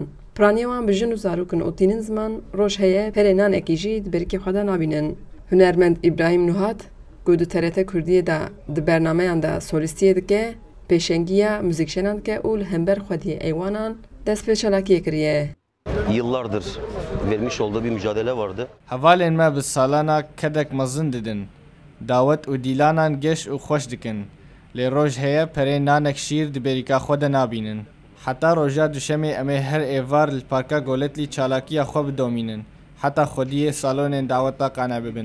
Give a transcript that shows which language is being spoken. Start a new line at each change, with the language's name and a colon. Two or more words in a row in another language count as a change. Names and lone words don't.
Kurdish: Piraniyê wan bi jin û zarokin û tînin ziman roj heye perê nanekî jî di berikê xwe de nabînin. Hunermend İbrahim Nuhat ku di TRT Kurdiyê de di bernameyan de solîstiyê dike pêşengiya müzîkşenan dike û li hember xwediyê êwanan dest pê çalakiyê kiriye.
Turkish: Yıllardır vermiş olduğu bir mücadele vardı.
Kurdish: Hevalên me bi salana kedek mezin didin. Dawet û dîlanan geş û xweş dikin. Lê roj heye perê nanek şîr di berîka xwe de nabînin. Heta roja duşemê em ê her êvar li parka goletlî çalakiya xwe bidomînin. Heta xwediyê salonên daweta qane bibin.